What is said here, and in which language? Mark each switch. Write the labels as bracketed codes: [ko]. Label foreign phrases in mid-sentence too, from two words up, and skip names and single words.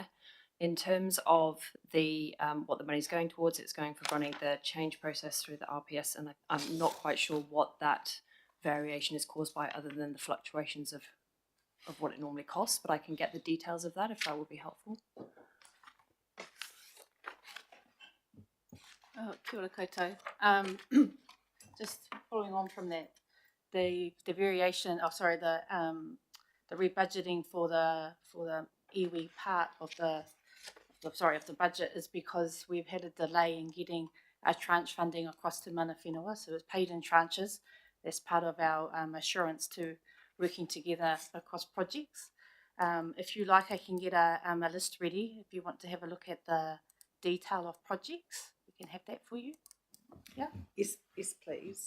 [en] In terms of the what the money's going towards, it's going for running the change process through the RPS, and I'm not quite sure what that variation is caused by, other than the fluctuations of what it normally costs, but I can get the details of that if that would be helpful. [mi] Oh, kia ora koutou. [en] Just following on from that, the variation, the rebudgeting for the iwi part of the budget is because we've had a delay in getting our tranche funding across to [mi] mana whenua, [en] so it's paid in tranches. That's part of our assurance to working together across projects. If you like, I can get a list ready if you want to have a look at the detail of projects. We can have that for you. Yeah. Yes, please.